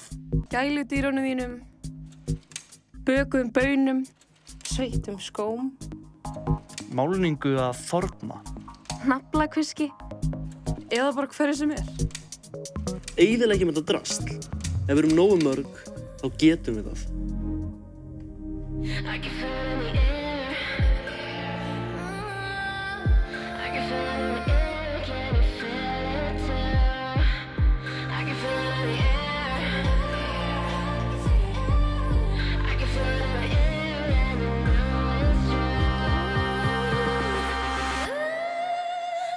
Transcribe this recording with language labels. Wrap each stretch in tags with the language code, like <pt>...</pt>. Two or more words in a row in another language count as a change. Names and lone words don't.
<is>Gæludýrunum þínum, bökuðum baunum, sveittum skóm, málningu að þorna, naflakviski eða bara hverju sem er. Eyðileggjum þetta drasl. Ef við erum nógu mörg, þá getum við það.</is> <en>I can feel it in the air. I can feel it in the air. Can you feel it too? I can feel it in the air. I can feel it in the air, and you know it's true.</en>